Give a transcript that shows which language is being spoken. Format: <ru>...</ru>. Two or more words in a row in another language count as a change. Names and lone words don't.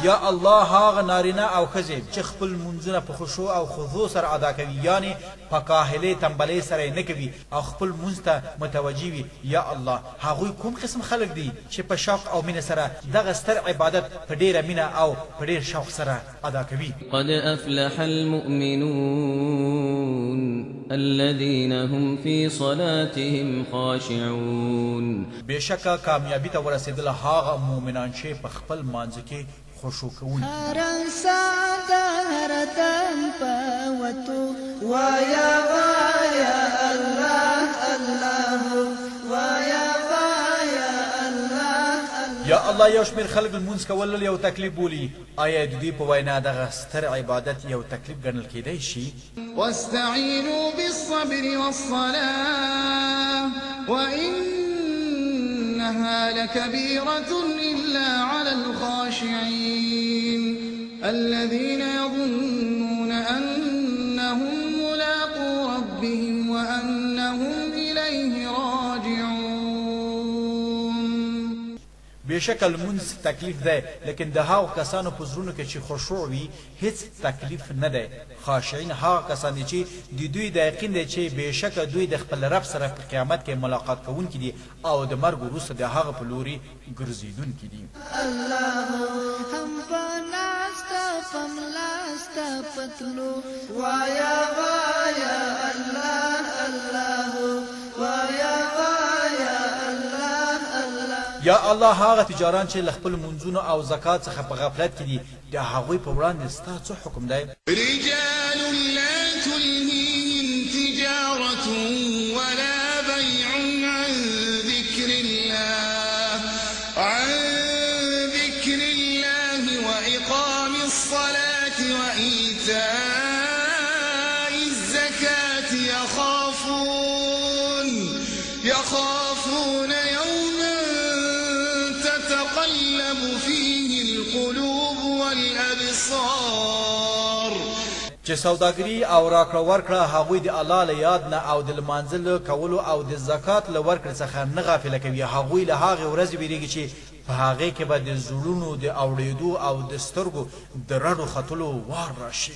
<ps>یا الله هغه نارینه او ښځې چې خپل منځونه په خشوع او خضوع سره ادا کوي یعنی په کاهلۍ تنبلۍ سره یې نه کوي او خپل منځ ته متوجه وي. یا الله هغوی کوم قسم خلک دي چې په شوق او مینه سره دغه ستر عبادت په ډیره مینه او په ډیر شوق سره ادا کوي.</ps> <ar>قد أفلح المؤمنون الذين هم في صلاتهم خاشعون.</ar> <ps>بشکه کامیابی ته ورسېدل هغه مؤمنان چې په خپل مانځ کې خشوع کوي. هر ساده هر دم پوتو وایا وایا الله الله وایا وایا الله. یا الله یو شمېر خلک لمونځ کول یو تکلیف بولي. آیا د دوی په وینا دغه ستر عبادت یو تکلیف ګڼل کیدی شي؟</ps> <ar>واستعینوا بالصبر والصلاة وإنها لكبيرة إلا على الخاشعين الذين يظنون أنهم ملاقو ربهم وأنهم إليه راجعون.</ar> <ps>بشکه لمونځ تکلیف دی لیکن د هغو کسانو په زړونو کې چې خشوع وي هیڅ تکلیف نه دی. خاشعین هغه کسان دي چې د دوی د یقین دی چې بشکه دوی د خپل رب سره په قیامت کې ملاقات کوونکي دي او د مرګ وروسته د هغه په لوري ګرځېدونکي دي. الله هم پناستا پملاستا پتلو وایا وایا الله الله وایا وایا الله الله. یا الله هغه تجاران چې له خپل منځونو او زکات څخه په غفلت کې دي د هغوی په وړاندې ستا څه حکم دی؟</ps> <ar>رجال لا تلهيهم تجارة ولا بيع عن ذكر الله وإقام الصلاة وإيتاء الزكاة يخافون يوما تتقلب فيه القلوب والأبصار.</ar> <ps>چې سوداګري او راکړه ورکړه هغوی د الله له یاد نه او د لمانځه له کولو او د زکات له ورکړې څخه نه غافله کوي. هغوی له هغې ورځې ویرېږي چې په هغې کې به د زړونو د اورېدو او د سترګو د رډو ختلو وار راشي.</ps>